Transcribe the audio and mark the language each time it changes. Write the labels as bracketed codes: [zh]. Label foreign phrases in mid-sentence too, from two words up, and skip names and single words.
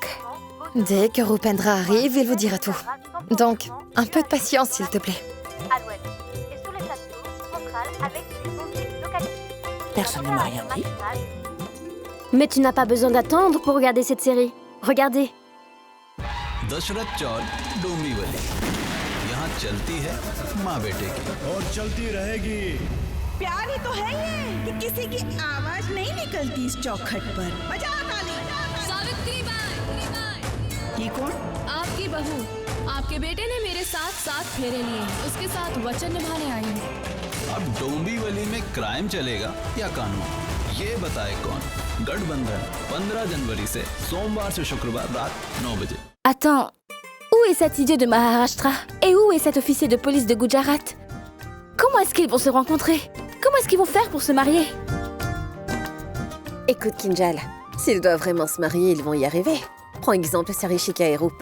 [fr] Dès que Rupendra arrive, il vous dira tout. Donc, un peu de patience, s'il te plaît. Personne ne m'a rien dit. Mais tu n'as pas besoin d'attendre pour regarder cette série. Regardez. [hi] दशरथ चौल डोंबिवली यहाँ चलती है माँ बेटे की और चलती रहेगी। प्यार ही तो है ये कि किसी की आवाज नहीं निकलती इस चौखट पर। बजाओ ताली। सावित्री बाई। ये कौन? आपकी बहू। आपके बेटे ने मेरे साथ 7 फेरे लिए, उसके साथ वचन निभाने आई हूँ। अब डोंबिवली में क्राइम चलेगा या कानून, ये बताए कौन? गठबंधन 15 जनवरी से सोमवार से शुक्रवार रात 9 बजे। [fr] Attends, où est cet idiot de Maharashtra? Et où est cet officier de police de Gujarat? Comment est-ce qu'ils vont se rencontrer? Comment est-ce qu'ils vont faire pour se marier? Écoute Kinjal, s'ils doivent vraiment se marier, ils vont y arriver. Prends exemple sur Ishika et Rup.